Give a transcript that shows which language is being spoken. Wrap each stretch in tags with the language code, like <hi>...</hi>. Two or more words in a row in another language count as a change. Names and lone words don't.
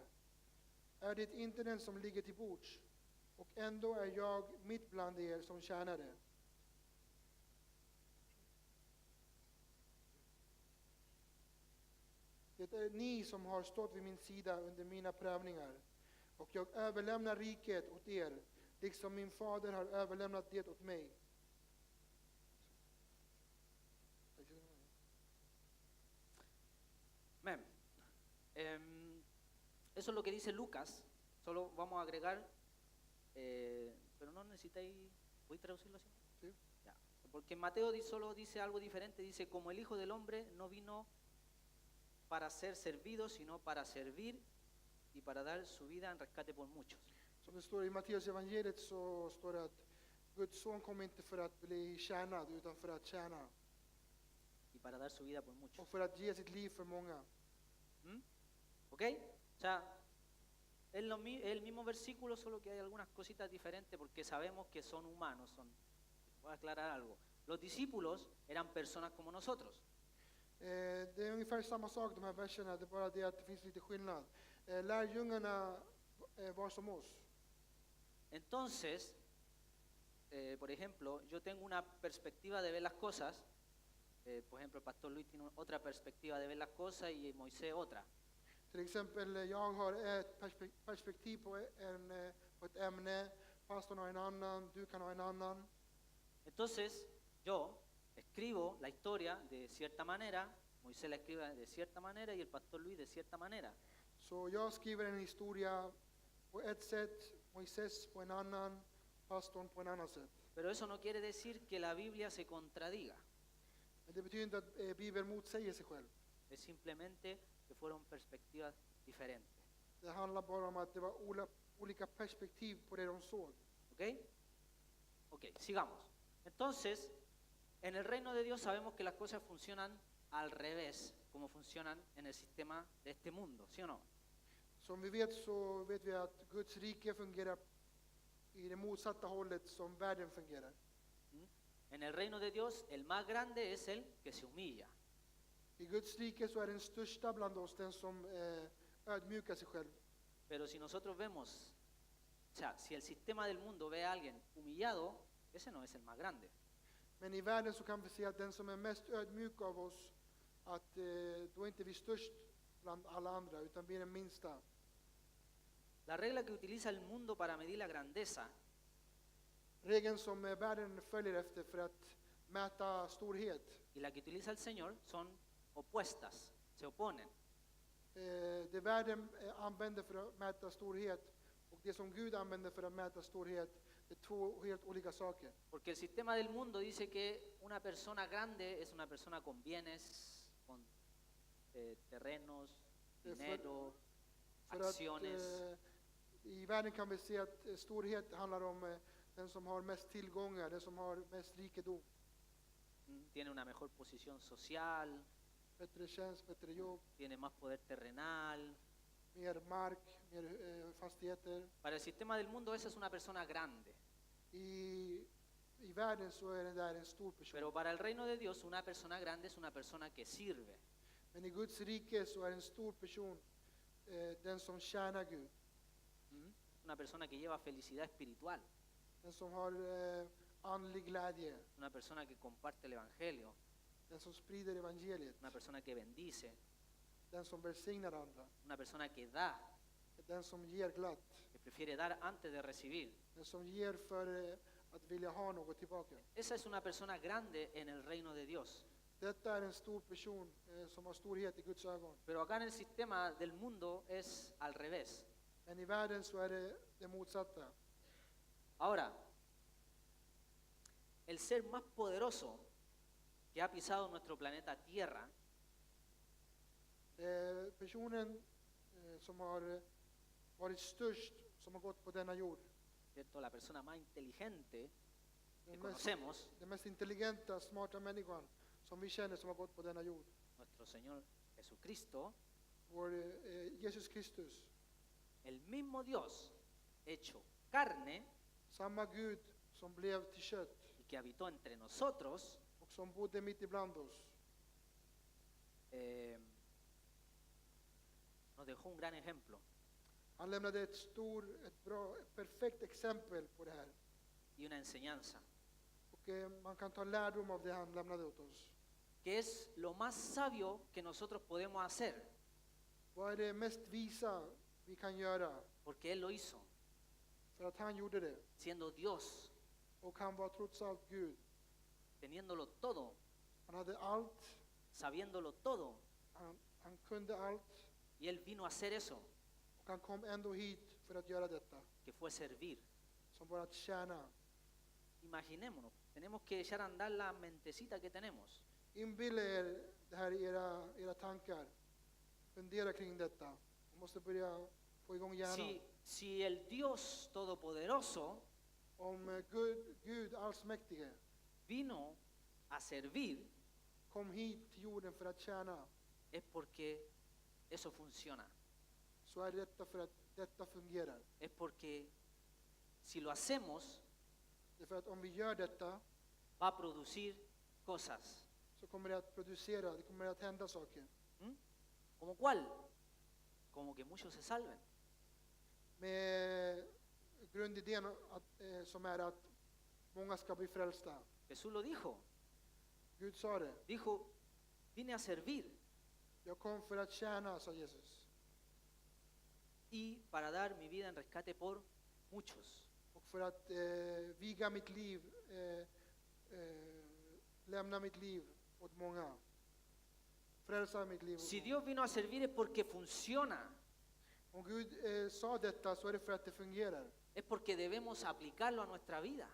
<sv>Är det inte den som ligger till bords? Och ändå är jag mitt bland er som tjänare. Det är ni som har stått vid min sida under mina prövningar, och jag överlämnar riket åt er, liksom min fader har överlämnat det åt mig.</sv> <es>Amén. Eso es lo que dice Lucas. Solo vamos a agregar, pero no necesitáis, ¿voy a traducirlo así? Sí. Ya. Porque Mateo solo dice algo diferente, dice, como el Hijo del Hombre no vino para ser servido, sino para servir y para dar su vida en rescate por muchos.</es> <sv>Som det står i Matteus evangeliet så står det att Guds son kom inte för att bli tjänad, utan för att tjäna.</sv> <es>Y para dar su vida por muchos.</es> <sv>Och för att ge sitt liv för många.</sv> <es>¿Ok? O sea, es el mismo versículo, solo que hay algunas cositas diferentes porque sabemos que son humanos. Voy a aclarar algo. Los discípulos eran personas como nosotros.</es> <sv>Det är ungefär samma sak de här verserna, det är bara det att det finns lite skillnad. Lärjungarna var som oss.</sv> <es>Entonces, por ejemplo, yo tengo una perspectiva de ver las cosas. Por ejemplo, el pastor Luis tiene otra perspectiva de ver las cosas y Moisés otra.</es> <sv>Till exempel, jag har ett perspektiv på ett ämne, pastorn har en annan, du kan ha en annan.</sv> <es>Entonces, yo escribo la historia de cierta manera, Moisés la escribe de cierta manera y el pastor Luis de cierta manera.</es> <sv>Så jag skriver en historia på ett sätt, Moises på en annan, pastorn på en annan sätt.</sv> <es>Pero eso no quiere decir que la Biblia se contradiga.</es> <sv>Men det betyder inte att Bibeln motsäger sig själv.</sv> <es>Es simplemente que fueron perspectivas diferentes.</es> <sv>Det handlar bara om att det var olika perspektiv på det de såg.</sv> <es>¿Ok? Ok, sigamos. Entonces, en el reino de Dios sabemos que las cosas funcionan al revés, como funcionan en el sistema de este mundo, ¿sí o no?</es> <sv>Som vi vet så vet vi att Guds rike fungerar i det motsatta hållet som världen fungerar.</sv> <es>En el reino de Dios, el más grande es el que se humilla.</es> <sv>I Guds rike så är den största bland oss den som ödmjukar sig själv.</sv> <es>Pero si nosotros vemos, o sea, si el sistema del mundo ve a alguien humillado, ese no es el más grande.</es> <sv>Men i världen så kan vi se att den som är mest ödmjuk av oss, att då är inte vi störst bland alla andra, utan vi är den minsta.</sv> <es>La regla que utiliza el mundo para medir la grandeza</es> <sv>Regeln som världen följer efter för att mäta storhet.</sv> <es>y la que utiliza el Señor son opuestas, se oponen.</es> <sv>Det världen använder för att mäta storhet och det som Gud använder för att mäta storhet, det är två helt olika saker.</sv> <es>Porque el sistema del mundo dice que una persona grande es una persona con bienes, con terrenos, dinero,</es> <sv>För</sv> <es>acciones.</es> <sv>att I världen kan vi se att storhet handlar om den som har mest tillgångar, den som har mest rikedom.</sv> <es>Tiene una mejor posición social,</es> <sv>Bättre tjänst, bättre jobb,</sv> <es>tiene más poder terrenal.</es> <sv>mer mark, mer fastigheter.</sv> <es>Para el sistema del mundo esa es una persona grande.</es> <sv>I världen så är den där en stor person.</sv> <es>Pero para el reino de Dios una persona grande es una persona que sirve.</es> <sv>Men i Guds rike så är en stor person den som tjänar Gud.</sv> <es>Una persona que lleva felicidad espiritual.</es> <sv>Den som har andlig glädje.</sv> <es>Una persona que comparte el evangelio.</es> <sv>Den som sprider evangeliet.</sv> <es>Una persona que bendice.</es> <sv>Den som välsignar andra.</sv> <es>Una persona que da.</es> <sv>Den som ger glatt.</sv> <es>Que prefiere dar antes de recibir.</es> <sv>Den som ger för att vilja ha något tillbaka.</sv> <es>Esa es una persona grande en el reino de Dios.</es> <sv>Detta är en stor person som har storhet i Guds ögon.</sv> <es>Pero acá en el sistema del mundo es al revés.</es> <sv>Men i världen så är det motsatta.</sv> <es>Ahora, el ser más poderoso que ha pisado nuestro planeta Tierra</es> <sv>Personen som har varit störst, som har gått på denna jord.</sv> <es>¿cierto? La persona más inteligente que</es> <sv>Den</sv> <es>conocemos,</es> <sv>mest intelligenta, smarta människan som vi känner som har gått på denna jord.</sv> <es>nuestro Señor Jesucristo,</es> <sv>Vår Jesus Kristus.</sv> <es>el mismo Dios hecho carne</es> <sv>Samma Gud som blev till kött</sv> <es>y que habitó entre nosotros,</es> <sv>och som bodde mitt ibland oss.</sv> <es>Nos dejó un gran ejemplo</es> <sv>Han lämnade ett bra, ett perfekt exempel på det här.</sv> <es>y una enseñanza,</es> <sv>Och man kan ta lärdom av det han lämnade åt oss.</sv> <es>que es lo más sabio que nosotros podemos hacer,</es> <sv>Vad är det mest visa vi kan göra?</sv> <es>porque Él lo hizo,</es> <sv>För att han gjorde det.</sv> <es>siendo Dios,</es> <sv>Och han var trots allt Gud.</sv> <es>teniéndolo todo,</es> <sv>Han hade allt.</sv> <es>sabiéndolo todo,</es> <sv>Han kunde allt.</sv> <es>y Él vino a hacer eso,</es> <sv>Och han kom ändå hit för att göra detta.</sv> <es>que fue servir.</es> <sv>Som var att tjäna.</sv> <es>Imaginémonos, tenemos que echar a andar la mentecita que tenemos.</es> <sv>Inbilla er det här i era tankar. Fundera kring detta. Man måste börja få igång hjärnan.</sv> <es>Si el Dios Todopoderoso</es> <sv>Om Gud allsmäktige</sv> <es>vino a servir,</es> <sv>kom hit till jorden för att tjäna,</sv> <es>es porque eso funciona.</es> <sv>så är detta för att detta fungerar.</sv> <es>Es porque si lo hacemos,</es> <sv>Det är för att om vi gör detta</sv> <es>va a producir cosas.</es> <sv>så kommer det att producera, det kommer att hända saker.</sv> <es>¿Como cuál? Como que muchos se salven.</es> <sv>Med grundidén som är att många ska bli frälsta.</sv> <es>Jesús lo dijo.</es> <sv>Gud sa det.</sv> <es>Dijo, vine a servir</es> <sv>Jag kom för att tjäna, sa Jesus.</sv> <es>y para dar mi vida en rescate por muchos.</es> <sv>Och för att viga mitt liv, lämna mitt liv åt många. Frälsa mitt liv åt</sv> <es>Si</es> <sv>många.</sv> <es>Dios vino a servir es porque funciona.</es> <sv>Om Gud sa detta så är det för att det fungerar.</sv> <es>Es porque debemos aplicarlo a nuestra vida.</es>